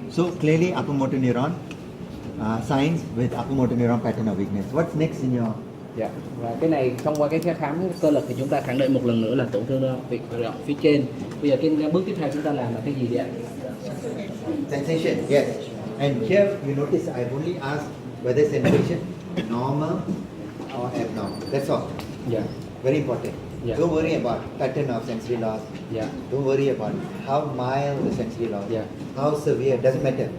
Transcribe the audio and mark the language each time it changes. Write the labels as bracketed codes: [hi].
[en] So clearly upper motor neuron signs with upper motor neuron pattern of weakness. What's next in your? Dạ. [vi] Và cái này thông qua cái khám cơ lực thì chúng ta khẳng định một lần nữa là tổn thương phía trên. Bây giờ cái bước tiếp theo chúng ta làm là cái gì vậy ạ? [en] Sensation, yes. And here you notice I've only asked whether sensation normal or abnormal. That's all. Dạ. Very important. Yeah. Don't worry about pattern of sensory loss. Dạ. Don't worry about how mild the sensory loss. Yeah. How severe, doesn't matter.